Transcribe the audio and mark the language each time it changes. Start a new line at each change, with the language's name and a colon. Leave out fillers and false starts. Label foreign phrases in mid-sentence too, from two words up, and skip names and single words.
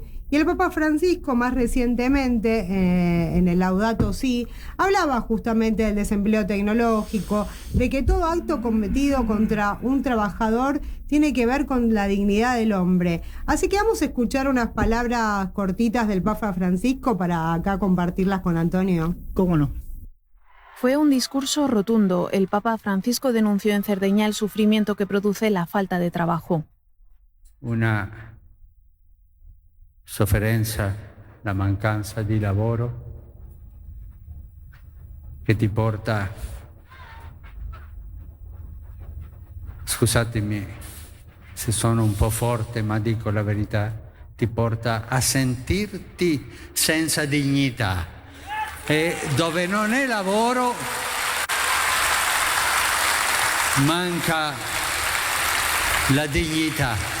Spanish: Y el Papa Francisco, más recientemente, en el Laudato Si, hablaba justamente del desempleo tecnológico, de que todo acto cometido contra un trabajador tiene que ver con la dignidad del hombre. Así que vamos a escuchar unas palabras cortitas del Papa Francisco para acá compartirlas con Antonio. ¿Cómo no? Fue un discurso rotundo. El Papa Francisco denunció en Cerdeña el sufrimiento que produce la falta de trabajo.
Italian: Una sofferenza, la mancanza di lavoro che ti porta, scusatemi se sono un po' forte ma dico la verità, ti porta a sentirti senza dignità, e dove non è lavoro manca la dignità.